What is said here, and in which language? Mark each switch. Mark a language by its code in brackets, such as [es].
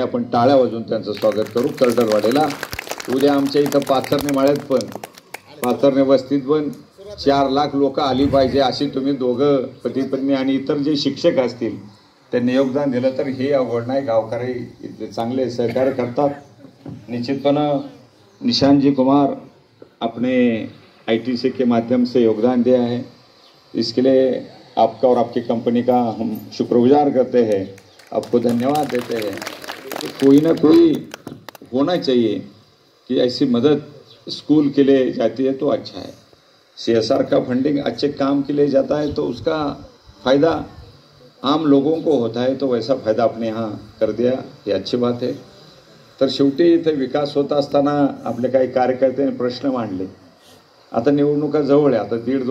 [mr] आपण टाळ्या वाजवून त्यांचं स्वागत करू. कर्डलवाडीला उद्या आमच्या इथं पाथर्णे माळ्यात पण, पाथर्णे वस्तीत पण 4 लाख लोक आली पाहिजे अशी तुम्ही दोघं पती पत्नी आणि इतर जे शिक्षक असतील त्यांनी योगदान दिलं तर हे अवघड नाही. गावकरी इतके चांगले सहकार्य करतात. [hi] निश्चितपणे निशान जी कुमार अपने ITC के माध्यम से योगदान दिया है, इसके लिए आपका और आपकी कंपनी का हम शुक्रगुजार करते हैं, आपको धन्यवाद देते हैं. तो कोई ना कोई होना चाहिए कि ऐसी मदद स्कूल के लिए जाती है तो अच्छा है. CSR का फंडिंग अच्छे काम के लिए जाता है तो उसका फ़ायदा आम लोगों को होता है, तो वैसा फ़ायदा आपने यहाँ कर दिया, ये अच्छी बात है. [mr] तर शेवटी इथे विकास होत असताना आपले काही कार्यकर्त्यांनी प्रश्न मांडले. आता निवडणुका जवळ आहे, आता 1.5-2